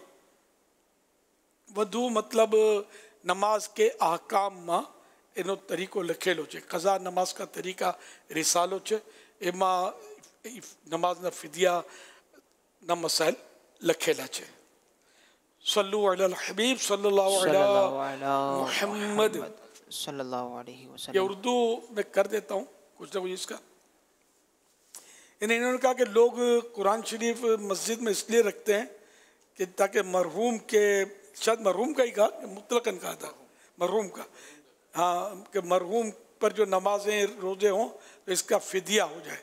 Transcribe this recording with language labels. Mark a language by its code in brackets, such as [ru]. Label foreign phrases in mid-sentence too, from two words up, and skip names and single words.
[gu] વધુ મતલબ નમાઝ કે ahકામમાં એનો તરીકો લખેલો છે. કઝા નમાઝ કા તરીકા રિસાલો છે, એમાં નમાઝના ફિદિયાના મસાઇલ લખેલા છે. [ar] صلوا على الحبيب صلى الله على محمد صلى الله عليه وسلم. [ur] یہ اردو میں کر دیتا ہوں کچھ نہ کچھ اس کا۔ انہوں نے کہا کہ لوگ قرآن شریف مسجد میں اس لیے رکھتے ہیں کہ تاکہ مرحوم کے، شاید مرحوم کا ہی کہا، مطلقاً کہا تھا مرحوم کا، ہاں، کہ مرحوم پر جو نمازیں روزے ہوں تو اس کا فدیہ ہو جائے.